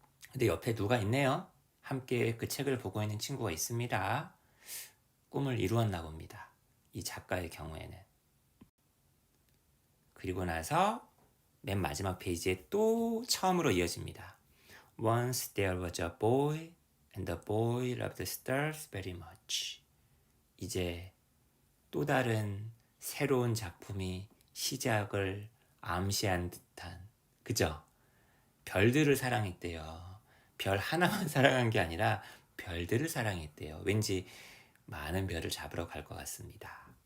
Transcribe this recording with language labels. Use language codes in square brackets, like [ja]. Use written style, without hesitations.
[ko] 근데 옆에 누가 있네요. 함께 그 책을 보고 있는 친구가 있습니다. 꿈을 이루었나 봅니다. 이 작가의 경우에는. 그리고 나서 맨 마지막 페이지에 또 처음으로 이어집니다. [en] Once there was a boy and the boy loved stars very much. [ko] 이제 또 다른 새로운 작품이 시작을 암시한 듯한, 그죠? 별들을 사랑했대요. 별 하나만 사랑한 게 아니라 별들을 사랑했대요. 왠지 많은 별을 잡으러 갈 것 같습니다.